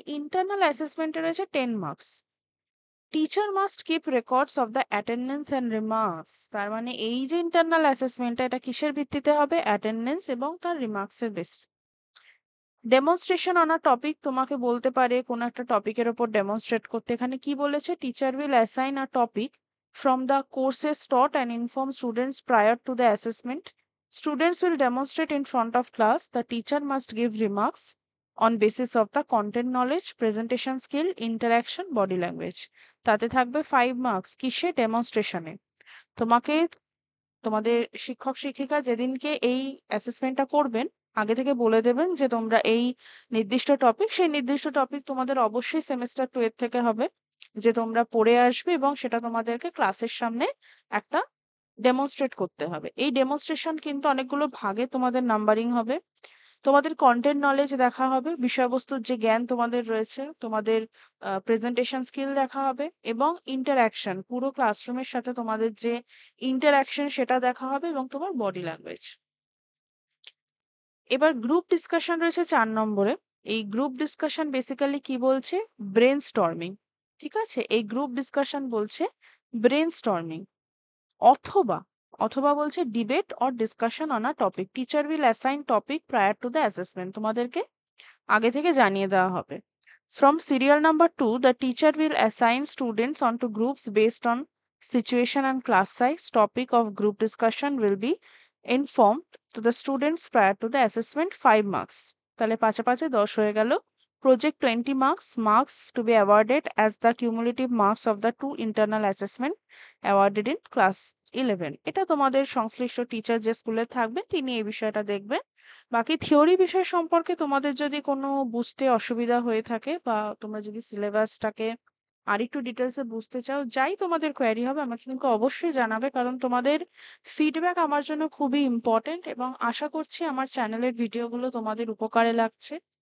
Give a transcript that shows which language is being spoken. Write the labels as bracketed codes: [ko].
[bn] Internal অ্যাসেসমেন্টে রয়েছে 10 marks. [en] Teacher must keep records of the attendance and remarks. [bn] তার মানে এই যে ইন্টারনাল অ্যাসেসমেন্টটা, এটা কিসের ভিত্তিতে হবে? অ্যাটেন্ডেন্স এবং তার রিমার্কসের base. [en] demonstration on a topic, [bn] তোমাকে বলতে পারে কোনো একটা টপিকের ওপর ডেমনস্ট্রেট করতে। এখানে কি বলেছে? [en] Teacher will assign a topic from the courses taught and inform students prior to the assessment. Students will demonstrate in front of class. The teacher must give remarks on basis of the content knowledge, presentation skill, interaction, body language. [bn] তাতে থাকবে 5 marks. কিসে? ডেমনস্ট্রেশনে। তোমাকে তোমাদের শিক্ষক শিক্ষিকা যেদিনকে এই অ্যাসেসমেন্টটা করবেন, আগে থেকে বলে দেবেন যে তোমরা এই নির্দিষ্ট টপিক, সেই নির্দিষ্ট টপিক তোমাদের অবশ্যই সেমেস্টার 2 এর থেকে হবে, যে তোমরা পড়ে আসবে এবং সেটা তোমাদেরকে ক্লাসের সামনে একটা ডেমনস্ট্রেট করতে হবে। এই ডেমনস্ট্রেশন কিন্তু অনেকগুলো ভাগে তোমাদের নাম্বারিং হবে। তোমাদের কন্টেন্ট নলেজ দেখা হবে, বিষয়বস্তুর যে জ্ঞান তোমাদের রয়েছে, তোমাদের প্রেজেন্টেশন স্কিল দেখা হবে, এবং ইন্টারঅ্যাকশন, পুরো ক্লাসরুমের সাথে তোমাদের যে ইন্টারঅ্যাকশন সেটা দেখা হবে, এবং তোমার বডি ল্যাঙ্গুয়েজ। এবার গ্রুপ ডিসকাশন রয়েছে 4 নম্বরে। এই গ্রুপ ডিসকাশন বেসিক্যালি কি বলছে? Brain storming. ঠিক আছে, এই গ্রুপ ডিসকাশন বলছে ব্রেন স্টর্মিং, অথবা অথবা বলছে [en] Debate or discussion on a topic. Teacher will assign topic prior to the assessment, [bn] তোমাদেরকে আগে থেকে জানিয়ে দেওয়া হবে। [en] From serial number 2, the teacher will assign students onto groups based on situation and class size. Topic of group discussion will be informed to the students prior to the assessment. 5 marks. [bn] তাহলে 5 এ 5 এ 10 হয়ে গেল। [en] Project 20 marks. Marks to be awarded as the cumulative marks of the 2 internal assessment awarded in class 11. [bn] এটা তোমাদের সংশ্লিষ্ট teacher যে স্কুলে থাকবেন তিনি এই বিষয়টা দেখবেন। বাকি থিওরি বিষয় সম্পর্কে তোমাদের যদি কোনো বুঝতে অসুবিধা হয়ে থাকে, বা তোমরা যদি সিলেবাসটাকে আরেকটু ডিটেলসে বুঝতে চাও, যাই তোমাদের কোয়েরি হবে আমাকে কিন্তু অবশ্যই জানাবে, কারণ তোমাদের ফিডব্যাক আমার জন্য খুবই ইম্পর্টেন্ট, এবং আশা করছি আমার চ্যানেলের ভিডিওগুলো তোমাদের উপকারে লাগছে।